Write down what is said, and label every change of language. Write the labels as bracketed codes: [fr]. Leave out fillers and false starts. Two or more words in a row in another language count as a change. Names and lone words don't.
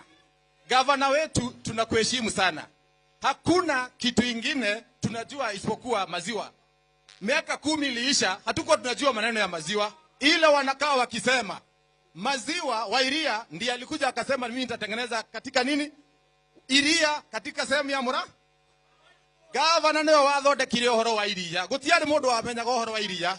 [sw] Gavana wetu tunakuheshimu sana. Hakuna kitu ingine tunajua isipokuwa maziwa. Miaka 10 iliisha, hatukuwa tunajua maneno ya maziwa. Ila wanakaa wakisema maziwa wa Iria ndiye alikuja akasema mimi nitatengeneza katika nini? Iria katika sehemu ya Murang'a. [ki] Gavana niwe wathondekire uhoro wa iria. Gutiari mundu wamenyaga uhoro wa iria.